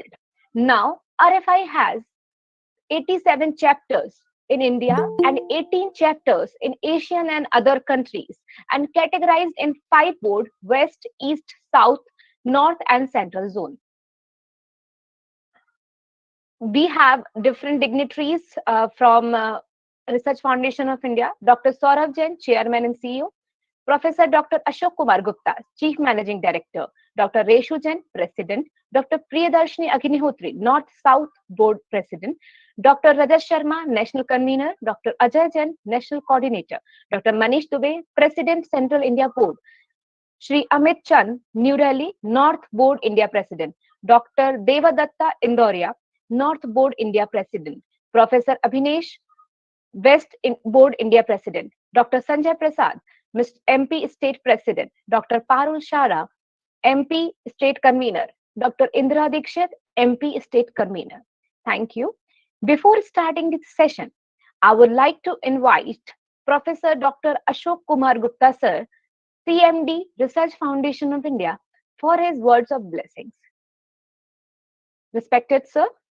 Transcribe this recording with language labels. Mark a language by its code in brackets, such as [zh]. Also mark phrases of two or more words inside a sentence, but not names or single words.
[en] Now, RFI has 87 chapters in India and 18 chapters in Asian and other countries, and categorized in 5 board: West, East, South, North, and Central zone. We have different dignitaries from Research Foundation of India: Dr. Saurabh Jain, Chairman and CEO; Professor Dr. Ashok Kumar Gupta, Chief Managing Director; Dr. Reshu Jain, President; Dr. Priyadarshini Agnihotri, North-South Board President; Dr. Rajat Sharma, National Convener; Dr. Ajay Jain, National Coordinator; Dr. Manish Dubey, President, Central India Board; Shri Amit Chand, New Delhi, North Board India President; Dr. Devadatta Indoria, North Board India President; Professor Abhinesh, West Board India President; Dr. Sanjay Prasad, MP State President; Dr. Parul Shara, MP State Convener; Dr. Indra Dikshit, MP State Convener. Thank you. Before starting this session, I would like to invite Professor Dr. Ashok Kumar Gupta sir, CMD, Research Foundation of India, for his words of blessings. Respected sir?